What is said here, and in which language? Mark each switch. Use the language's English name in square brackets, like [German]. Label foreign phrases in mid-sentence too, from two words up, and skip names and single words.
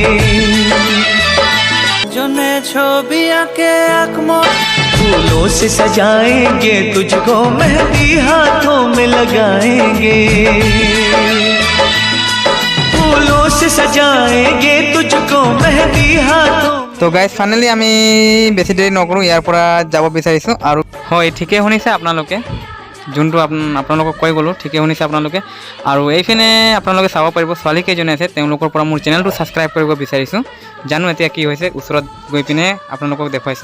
[Hindi] जने छवि के आँखों फूलों से सजाएंगे तुझको, मेहंदी हाथों में लगाएंगे, फूलों से सजाएंगे तुझको, मेहंदी हाथों। [English] so guys finally [Assamese] আমি বেছি দেৰি নকৰোঁ, ইয়াৰ পৰা যাব বিচাৰিছোঁ। আৰু হয় ঠিকেই শুনিছে আপোনালোকে, যোনটো আপোনালোকক কৈ গ'লোঁ ঠিকেই শুনিছে আপোনালোকে। আৰু এইপিনে আপোনালোকে চাব পাৰিব ছোৱালী কেইজনী আছে, তেওঁলোকৰ পৰা মোৰ চেনেলটো ছাবস্ক্ৰাইব কৰিব বিচাৰিছোঁ। জানো এতিয়া কি হৈছে, ওচৰত গৈ পিনে আপোনালোকক দেখুৱাইছোঁ।